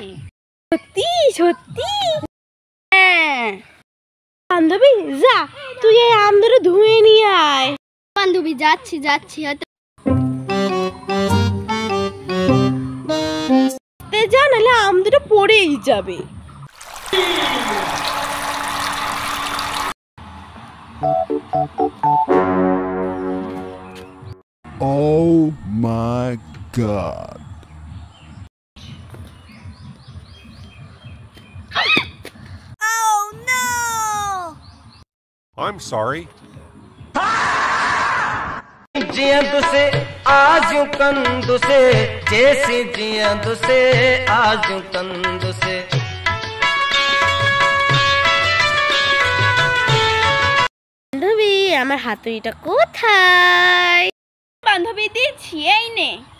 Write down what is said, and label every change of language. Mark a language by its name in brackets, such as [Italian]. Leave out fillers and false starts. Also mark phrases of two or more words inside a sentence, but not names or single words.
[Bangla] সত্যি সত্যি? হ্যাঁ বান্ধবী যা, তুই এই আম ধরে ধুয়ে নিয়ে আয়। বান্ধবী যাচ্ছি হয়তো যা, নাহলে আম দুটো পড়েই যাবে। [English] Oh my God. Oh no! I'm sorry. जिया तुसे आजू कंदु से जैसे जिया तुसे आजू कंदु से [Bangla] বান্ধবী আমার হাতুড়িটা কোথায়? বান্ধবী দিচ্ছি, এই নে।